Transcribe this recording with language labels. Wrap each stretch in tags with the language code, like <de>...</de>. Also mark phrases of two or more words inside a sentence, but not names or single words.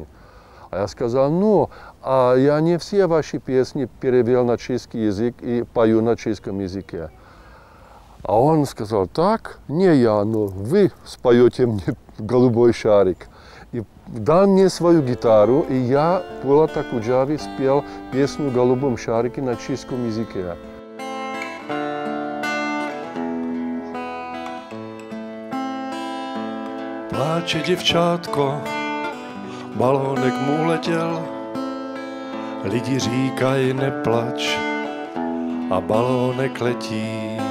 <ru>А я сказал, ну, а я не все ваши песни перевел на чешский язык и пою на чешском языке. А он сказал, так, не я, но вы споете мне «Голубой шарик». И дал мне свою гитару, и я, Булат Акуджава, спел песню «В голубом шарике» на чешском языке.</ru> <cs>Pláče děvčátko, balónek mu letěl, lidi říkají neplač a balónek letí.</cs>